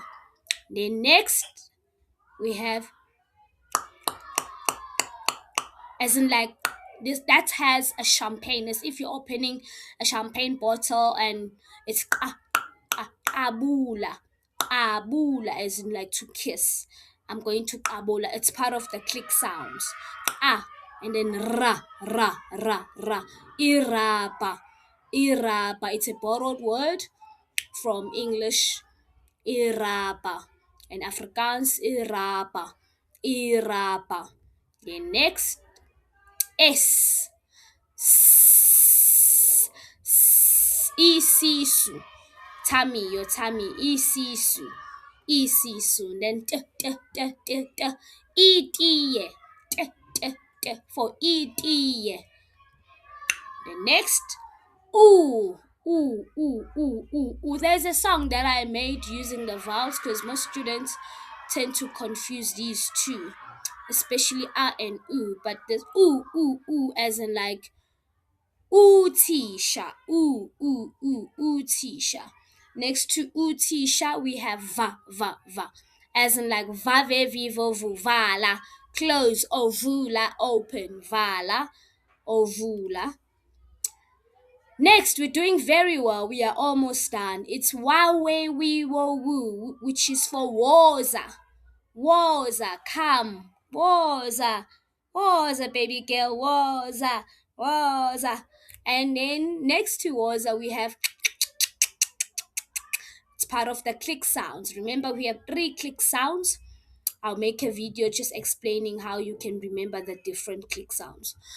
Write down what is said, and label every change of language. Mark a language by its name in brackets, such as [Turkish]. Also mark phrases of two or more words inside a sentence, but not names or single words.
[English] Then next we have as in like this, that has a champagne, as if you're opening a champagne bottle and it's abula, as in like to kiss. I'm going to qabula. It's part of the click sounds. Ah, and then ra, ra, ra, ra. Irapa. Irapa. It's a borrowed word from English. Irapa. And Afrikaans, irapa. Irapa. The next, S. Isisu. Tummy, your tummy. Isisu. Isisu. Then itiye. For itiye. The next, ooh. Ooh, ooh, ooh, ooh, ooh. There's a song that I made using the vowels because most students tend to confuse these two, especially ah and ooh. But there's ooh, ooh, ooh, as in like Utisha. Utisha. Next to Utisha, we have va. As in like vave, vivo, vuvala. Close, ovula, open, vala, ovula. Next, we're doing very well. We are almost done. It's wawe, we, wo, woo, which is for woza. Woza, come. Woza, baby girl. Woza. And then next to woza, we have, it's part of the click sounds. Remember, we have 3 click sounds. I'll make a video just explaining how you can remember the different click sounds.